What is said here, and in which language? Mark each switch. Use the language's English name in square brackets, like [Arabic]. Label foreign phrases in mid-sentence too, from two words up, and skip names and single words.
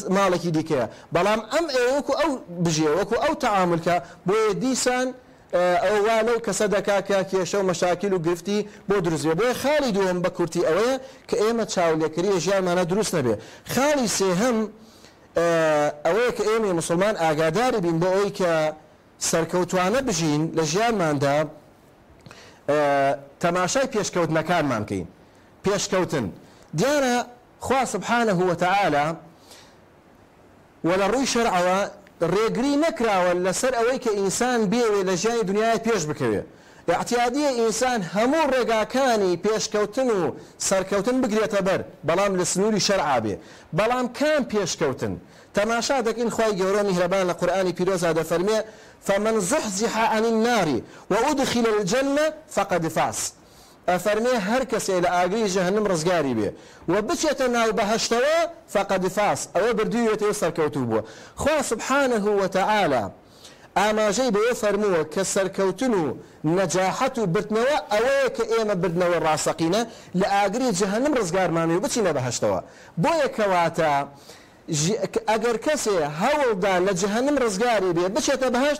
[Central Kurdish] ماڵێکی دیکەیە بەڵام ئەم ئێوەکو ئەو بژێ وەکو ئەو تەعاملکە بۆیە دیسان ئەووا لەو کەسە دەکا کە کێشە و مەشاکل و گرفتی بۆ دروستێ بۆیە خاڵی دووەم بە کورتی ئەوەیە کە ئێمە چاولێکەری ژیانمانە دروست نەبێ خاڵی سێهەم ئەوەیە کە ئێمە مسلمان ئاگاداری بین بۆ ئەوەی کە سەرکەوتوانە بژین لە ژیانماندا تەماشای پێشکەوتنەکانمان بکەین پێشکەوتن دیارە خوا [Arabic] سبحانه وتعالى [Central Kurdish] ولا ڕووی شەرعەوە ڕێگری نەکراوە لەسەر ئەوەی کە ئینسان بێوێ لە ژیانی دنیای پێش بکەوێ اعتیادیە ئینسان هەموو ڕێگاکانی پێشکەوتن و سەرکەوتن بگرێتە بەر بەڵام لە سنووری شەرعا بێ بەڵام کام پێشکەوتن تەماشا دەکەین خوای گەورە میهرەبان لە قورئانی پیرۆزا دەفەرمێ [Arabic] فمن زحزح عن النار وأدخل الجنة فقد فاز [Central Kurdish] ئەفەرمێ هەر کەسێ لە ئاگری جەهەنم ڕزگاری بێ و بچێتە ناو بەهەشتەوە [Arabic] فقد فاز [Central Kurdish] ئەوە بردوویێتەوە سەرکەوتوو بووە خوا [Arabic] سبحانه وتعالى [Central Kurdish] ئاماژەی بەوە فەرمووە کە سەرکەوتن و نەجاحەت و بردنەوە ئەوەیە کە ئێمە بردنەوە ڕاستەقینە لە ئاگری جەهەنم ڕزگارمانێ و بچینە بەهەشتەوە بۆیە کەواتە ئەگەر کەسێ هەوڵدا لە جەهەنم ڕزگاری بێ بچێتە بەهەشت